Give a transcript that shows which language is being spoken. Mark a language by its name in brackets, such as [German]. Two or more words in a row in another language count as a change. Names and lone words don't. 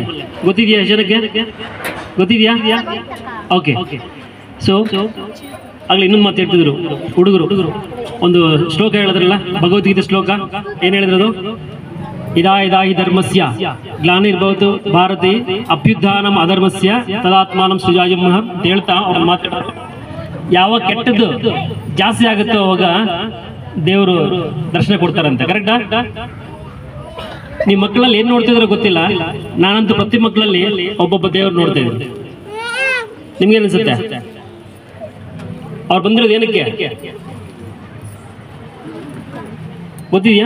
[Kannada] ಗೊತ್ತಿದೆಯಾ ಜನಕ್ಕೆ? ಗೊತ್ತಿದೆಯಾ? ಓಕೆ. ಸೊ ಆಗಲಿ ಇನ್ನೊಂದು ಮಾತು ಹೇಳ್ತಿದ್ರು ಹುಡುಗರು, ಒಂದು ಶ್ಲೋಕ ಹೇಳಿದ್ರಲ್ಲ, ಭಗವದ್ಗೀತೆ ಶ್ಲೋಕ. ಏನು ಹೇಳಿದ್ರದು? [Sanskrit] ಇದಾಯಿ ಧರ್ಮಸ್ಯ ಗ್ಲಾನಿರ್ಭವತು ಭಾರತಿ ಅಭ್ಯುತ್ಥಾನಂ ಅಧರ್ಮಸ್ಯ ತದಾತ್ಮಾನಂ ಸೃಜಾಯಮಃ [Kannada] ಅಂತ ಹೇಳ್ತಾ ಅವ್ರು ಮಾತಾಡೋದು. ಯಾವ ಕೆಟ್ಟದ್ದು ಜಾಸ್ತಿ ಆಗುತ್ತೋ ಅವಾಗ ದೇವರು ದರ್ಶನ ಕೊಡ್ತಾರಂತೆ. ಕರೆಕ್ಟಾ? ನಿಮ್ಮ ಮಕ್ಕಳಲ್ಲಿ ಏನ್ ನೋಡ್ತಿದ್ರೋ ಗೊತ್ತಿಲ್ಲ, ನಾನಂತೂ ಪ್ರತಿ ಮಕ್ಕಳಲ್ಲಿ ಒಬ್ಬೊಬ್ಬ ದೇವ್ರು ನೋಡ್ತಾ ಇದ್ದೀನಿ. ನಿಮ್ಗೇನ್ ಅನ್ಸುತ್ತೆ? ಅವ್ರು ಬಂದಿರೋದು ಏನಕ್ಕೆ ಗೊತ್ತಿದೆಯಾ?